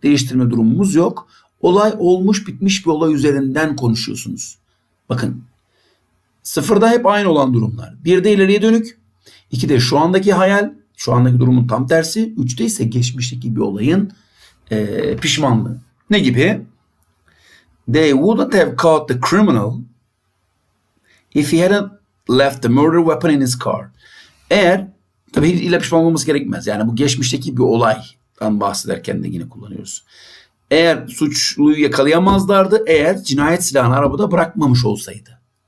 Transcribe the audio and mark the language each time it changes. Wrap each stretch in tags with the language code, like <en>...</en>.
<tr>Değiştirme durumumuz yok. Olay olmuş bitmiş bir olay üzerinden konuşuyorsunuz. Bakın, sıfırda hep aynı olan durumlar. Birde ileriye dönük, ikide şu andaki hayal, şu andaki durumun tam tersi, üçte ise geçmişteki bir olayın pişmanlığı. Ne gibi?</tr> <en>They wouldn't have caught the criminal if he hadn't left the murder weapon in his car.</en> <tr>Eğer, tabii illa pişman olması gerekmez. Yani bu geçmişteki bir olaydan bahsederken de yine kullanıyoruz. Eğer suçluyu yakalayamazlardı, eğer cinayet silahını arabada bırakmamış olsaydı.</tr>